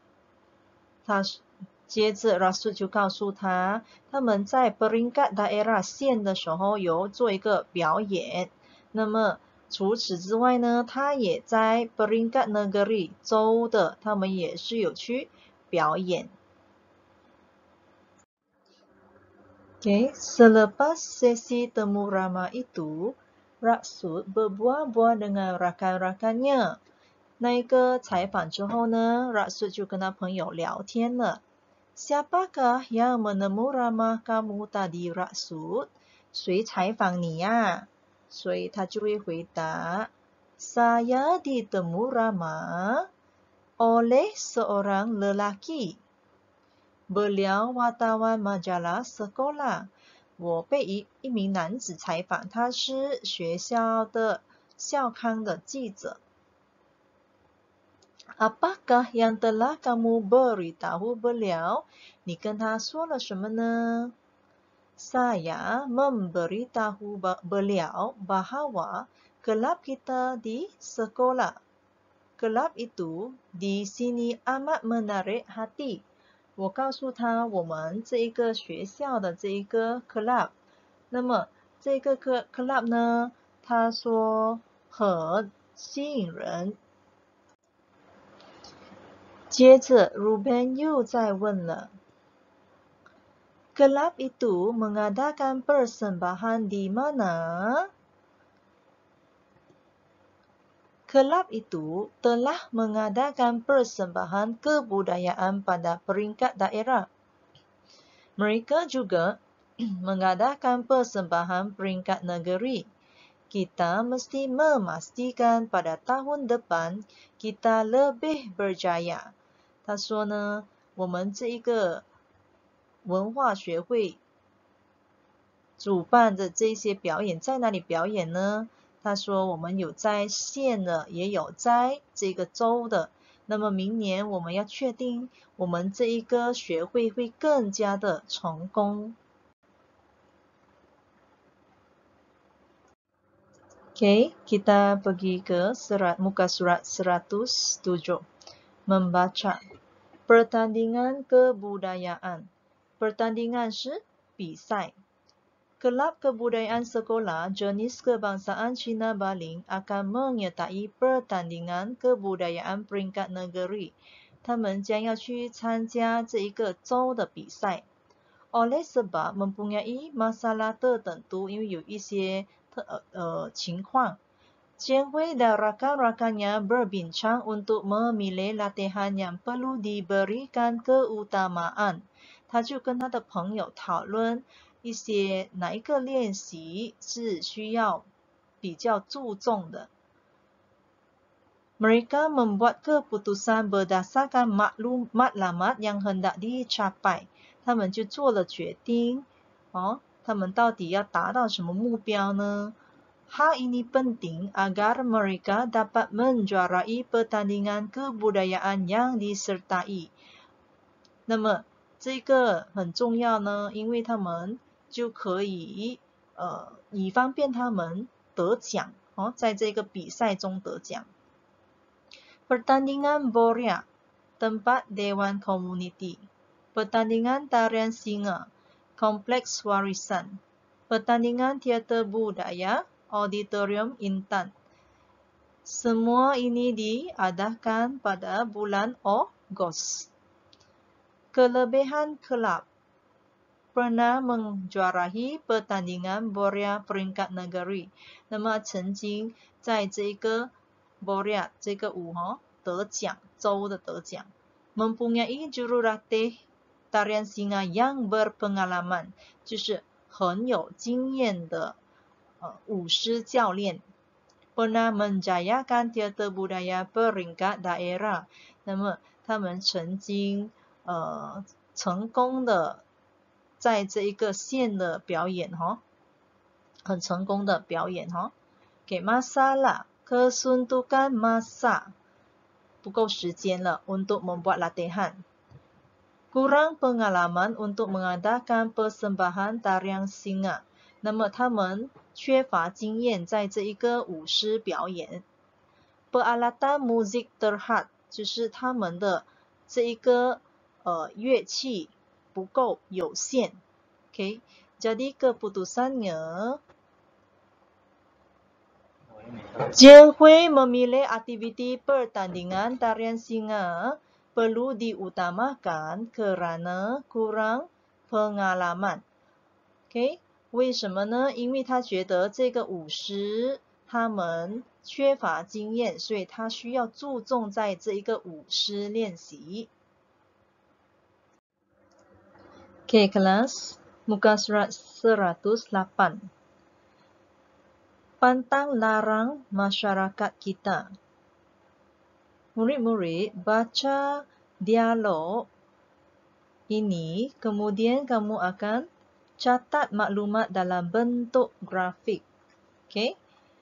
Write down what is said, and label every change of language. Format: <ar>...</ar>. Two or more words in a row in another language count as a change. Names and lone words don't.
<zh>接着 Rasul 就告诉他，他们在</zh> <ms>peringkat daerah</ms> <zh>县的时候有做一个表演。那么除此之外呢，他也在</zh> <ms>peringkat negeri</ms> <zh>州的，他们也是有去表演。</zh> <ms>Okay, selepas sesi temu ramah itu, Rasul berbual-bual dengan rakan-rakannya。</ms> <zh>那一个采访之后呢， Rasul 就跟他朋友聊天了。</zh> <ms>Siapakah yang menemu ramah kamu tadi, Rasul?</ms> <zh>谁采访你呀？所以他就会回答</zh> <ms>Saya ditemu ramah oleh seorang lelaki. Beliau wartawan majalah sekolah.</ms> <zh>我被一名男子采访，他是学校的校刊的记者。</zh> <ms>Apakah yang telah kamu beritahu beliau?</ms> <zh>你跟他说了什么呢？</zh> <ms>Saya memberitahu beliau bahawa kelab kita di sekolah. Kelab itu di sini amat menarik hati.</ms> <zh>我告诉他我们这一个学校的这一个 club。那么这个 club 呢，他说很吸引人。接着 Ruben 又再问了。</zh> <ms>Kelab itu mengadakan persembahan di mana? Kelab itu telah mengadakan persembahan kebudayaan pada peringkat daerah. Mereka juga mengadakan persembahan peringkat negeri. Kita mesti memastikan pada tahun depan kita lebih berjaya.</ms> <zh>他说呢，我们这一个文化学会主办的这些表演在哪里表演呢？他说我们有在县的，也有在这个州的。那么明年我们要确定我们这一个学会会更加的成功。</zh> <ms>Oke, kita pergi ke muka surat 107. Membaca. Pertandingan kebudayaan. Pertandingan</ms> <zh>是比赛。</zh> <ms>Kelab kebudayaan sekolah jenis kebangsaan Cina Baling akan menyertai pertandingan kebudayaan peringkat negeri.</ms> <zh>他们将要去参加这一个州的比赛。</zh> <ms>Oleh sebab mempunyai masalah tertentu,</ms> <zh>因为有一些情况。</zh> <ms>Cenhui dan rakan-rakannya berbincang untuk memilih latihan yang perlu diberikan keutamaan.</ms> <zh>他就跟他的朋友讨论一些哪一个练习是需要比较注重的。</zh> <ms>Mereka membuat keputusan berdasarkan matlamat yang hendak dicapai.</ms> <zh>他们就做了决定。他们到底要达到什么目标呢？</zh> <ms>Hal ini penting agar mereka dapat menjuarai pertandingan kebudayaan yang disertai.</ms> <zh>那么这个很重要呢，因为他们就可以以方便他们得奖在这个比赛中得奖。</zh> <ms>Pertandingan Boria, tempat Dewan Komuniti. Pertandingan tarian singa, kompleks warisan. Pertandingan teater budaya, Auditorium Intan. Semua ini diadakan pada bulan Ogos. Kelebihan kelab pernah menjuarai pertandingan Boria peringkat negeri.</ms> <zh>那么曾经在这个 Boria 这个舞得奖，州的得奖。</zh> <ms>Mempunyai jurulatih tarian singa yang berpengalaman，</ms> <zh>就是很有经验的舞狮教练。</zh> <ms>Pernah menjayakan teater budaya peringkat daerah，</ms> <zh>那么他们曾经成功的在这一个县的表演很成功的表演给 masalah</zh> <ms>kesuntukan masa，</ms> <zh>不够时间了</zh> <ms>untuk membuat latihan。Kurang pengalaman untuk mengadakan persembahan tarian singa，</ms> <zh>那么他们缺乏经验在这一个舞狮表演。</zh> <ms>Peralatan muzik terhad，</ms> <zh>就是他们的这一个乐器不够有限。Okay?</zh> <ms>Jadi keputusannya Cenhui memilih aktiviti pertandingan tarian singa perlu diutamakan kerana kurang pengalaman.</ms> <zh>Okay? 为什么呢？因为他觉得这个舞狮他们缺乏经验，所以他需要注重在这一个舞狮练习。</zh> <ms>Okay, kelas muka surat 108. Pantang larang masyarakat kita. Murid-murid baca dialog ini, kemudian kamu akan catat maklumat dalam bentuk grafik.</ms>